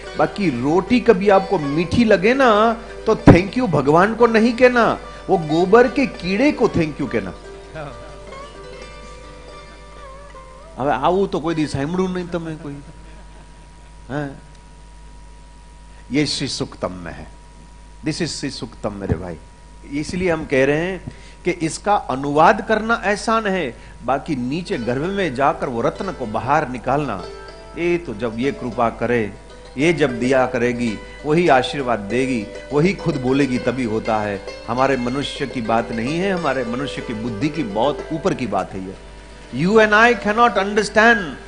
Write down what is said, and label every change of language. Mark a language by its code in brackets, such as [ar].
[hi] बाकी रोटी कभी आपको मीठी लगे ना तो थैंक यू भगवान को नहीं कहना, वो गोबर के कीड़े को थैंक यू कहना। [gu] હવે આવું તો કોઈ દી સાંભળ્યું [hi] नहीं [gu] તમે [hi] कोई। ये श्री सूक्तम में है। [en] this is [hi] श्री सूक्तम मेरे भाई। इसलिए हम कह रहे हैं कि इसका अनुवाद करना आसान है, बाकी नीचे गर्भ में जाकर वो रत्न को बाहर निकालना, ये तो जब ये कृपा करे, ये जब दिया करेगी, वही आशीर्वाद देगी, वही खुद बोलेगी तभी होता है। हमारे मनुष्य की बात नहीं है, हमारे मनुष्य की बुद्धि की बहुत ऊपर की बात है ये। [en] You and I cannot understand.